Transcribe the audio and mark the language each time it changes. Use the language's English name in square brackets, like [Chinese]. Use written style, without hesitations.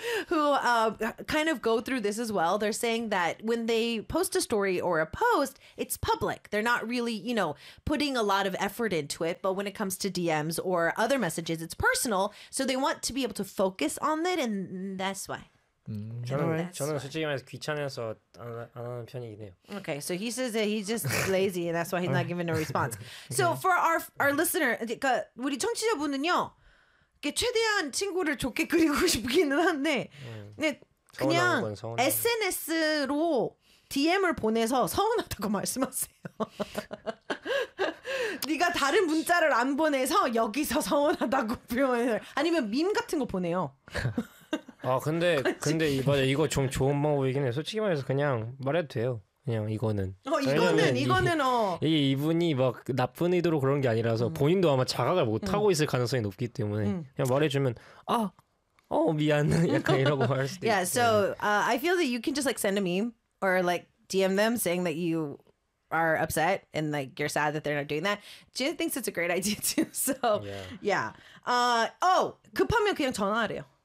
[English] who kind of go through this as well, they're saying that when they post a story or a post, it's public. They're not really, you know, putting a lot of effort into it. But when it comes to DMs or other messages, it's personal. So they want to be able to focus on it. And that's why. [Korean] 저는 솔직히 말해서 귀찮아서 안 하는 편이긴 해요. [English] Okay, so he says that he's just lazy and that's why he's not giving a response. So for our listener, [Korean] 그러니까 우리 청취자분은요, 최대한 친구를 좋게 그리고 싶기는 한데, 근데 그냥 SNS로 DM을 보내서 서운하다고 말씀하세요. 네가 다른 문자를 안 보내서 여기서 서운하다고 표현을, 아니면 밈 같은 거 보내요. 아 근데 맞아 이거 좀 좋은 방법이긴 해. 솔직히 말해서 그냥 말해도 돼요. 그냥 이거는. 이거는 이분이 막 나쁜 의도로 그런 게 아니라서 본인도 아마 자각을 못 하고 있을 가능성이 높기 때문에 그냥 말해주면 아, 미안 약간 이러고 할 수도 있어. [English] Yeah, so I feel that you can just like send a meme or like DM them saying that you are upset and like you're sad that they're not doing that. Jin thinks it's a great idea too. So yeah. [Korean] 급하면 그냥 전화하래요.